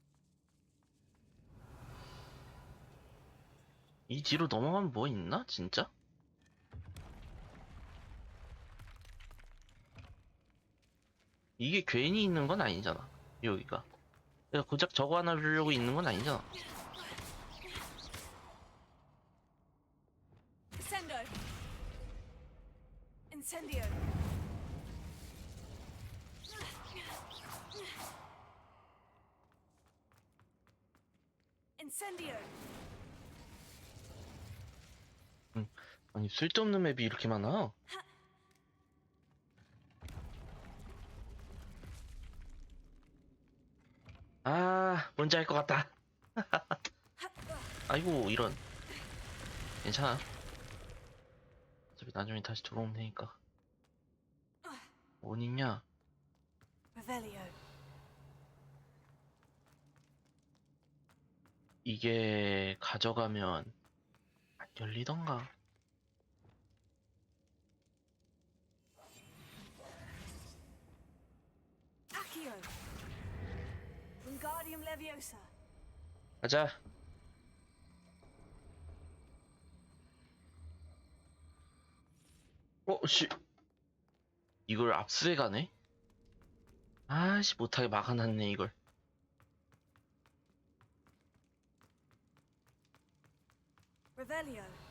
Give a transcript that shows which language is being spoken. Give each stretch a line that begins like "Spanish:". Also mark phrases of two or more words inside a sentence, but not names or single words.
Korean: 이 뒤로 넘어가면 뭐 있나? 진짜? 이게 괜히 있는 건 아니잖아. 여기가. 내가 고작 저거 하나 주려고 있는 건 아니잖아.
English: Descendo. Incendio. Incendio.
Korean: 아니, 쓸데없는 맵이 이렇게 많아. 뭔지 알 것 같다. 아이고, 이런. 괜찮아. 어차피 나중에 다시 들어오면 되니까. 어딨냐?
English: Revelio.
Korean: 이게 가져가면 안 열리던가.
English: Accio. Wingardium Leviosa.
Korean: 가자. 씨. 이걸 압수해 가네? 아씨, 못하게 막아놨네, 이걸.
English: Revelio.